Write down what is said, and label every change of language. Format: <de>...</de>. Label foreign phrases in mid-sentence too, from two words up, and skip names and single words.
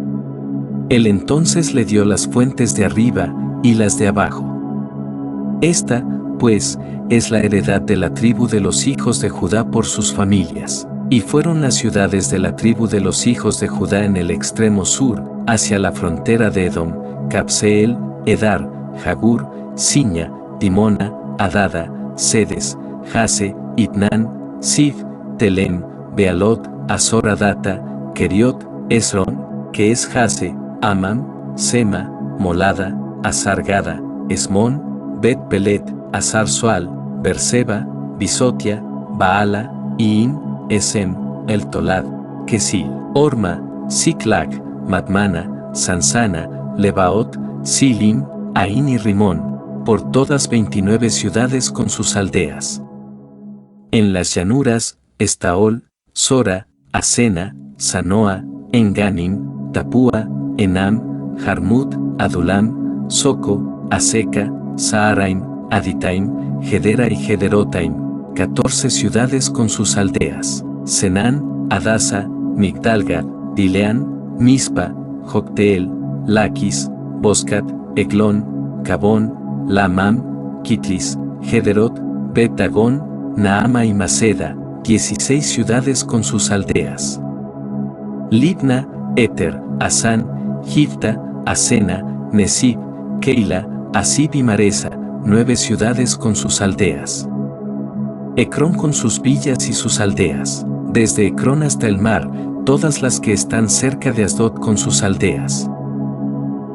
<es>Él entonces le dio las fuentes de arriba y las de abajo. Esta, pues, es la heredad de la tribu de los hijos de Judá por sus familias. Y fueron las ciudades de la tribu de los hijos de Judá en el extremo sur, hacia la frontera de Edom, Cabseel, Edar, Jagur, Siña, Dimona, Adada, Sedes, Jase, Itnán, Sif, Telem, Bealot, Azor Adata, Keriot, Esrón, que es Jase, Amam, Sema, Molada, Azar-Gada, Esmón, Bet-Pelet, Azar-Soal, Berseba, Bisotia, Baala, Iin, Esem, El Tolad, Kesil, Orma, Siclag, Madmana, Sansana, Lebaot, Silim, Ain y Rimón, por todas 29 ciudades con sus aldeas. En las llanuras, Estaol, Sora, Asena, Sanoa, Enganim, Tapúa, Enam, Jarmut, Adulam, Soco, Aseca, Saaraim, Aditaim, Gedera y Gederotaim, 14 ciudades con sus aldeas. Senán, Adasa, Migdalgad, Dileán, Mispa, Jocteel, Laquis, Boscat, Eglón, Cabón, Lamam, Kitlis, Gederot, Bet-Dagón, Naama y Maceda, 16 ciudades con sus aldeas. Libna, Eter, Asán, Gifta, Asena, Nesib, Keila, Asib y Maresa, 9 ciudades con sus aldeas. Ecrón con sus villas y sus aldeas, desde Ecrón hasta el mar, todas las que están cerca de Asdod con sus aldeas.</es>